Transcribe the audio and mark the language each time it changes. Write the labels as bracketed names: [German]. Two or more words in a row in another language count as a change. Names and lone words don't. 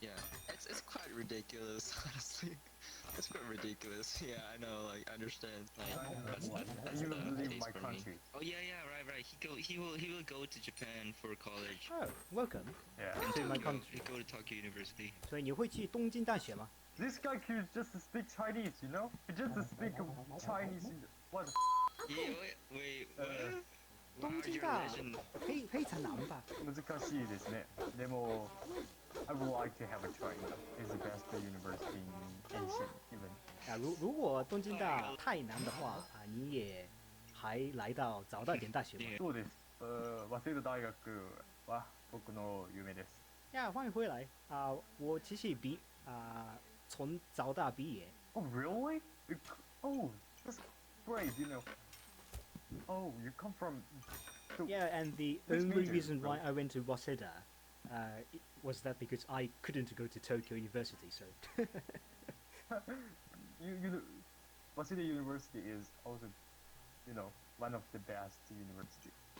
[English] Yeah, it's quite ridiculous, honestly. It's quite ridiculous. Yeah, I know. Like, I understand. Like, that's You the leave case my for country. me. Oh yeah, right. He will go to Japan for college. Oh, welcome Yeah. to my He country. go to Tokyo University. [Chinese] 所以你会去东京大学吗？ [English] This guy could just speak Chinese, you know? He just speak Chinese. What? Yeah, wait, what? [Chinese] 东京大非常难吧？ [Japanese] 難しいですね。でも [English] I would like to have a try. It's the best university in Asia, even. [Chinese] 啊，如果东京大太难的话啊，你也还来到早稻田大学吗？ [Japanese] そうです。早稲田大学は僕の夢です。 [Chinese] 呀，欢迎回来啊！我其实从早大毕业。 [English] Oh really? Oh, that's great. You know. Oh, you come from. Yeah, and the Which only major, reason bro? why I went to Waseda was that because I couldn't go to Tokyo University, so. Waseda University is also, you know, one of the best university.